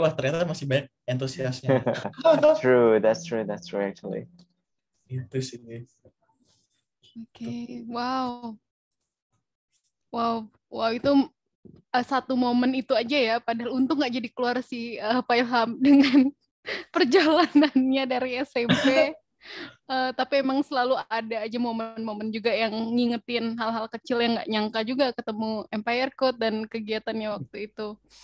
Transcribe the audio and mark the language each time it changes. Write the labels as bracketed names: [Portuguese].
[Indonesian] Wah, ternyata masih banyak antusiasnya. [English] True, that's true actually. [Indonesian] Itu sih. Oke, wow, itu satu momen itu aja ya. Padahal untung nggak jadi keluar si Pak Ilham dengan perjalanannya dari SMP. Tapi emang selalu ada aja momen-momen juga yang ngingetin hal-hal kecil yang nggak nyangka juga ketemu Empire Code dan kegiatannya waktu itu.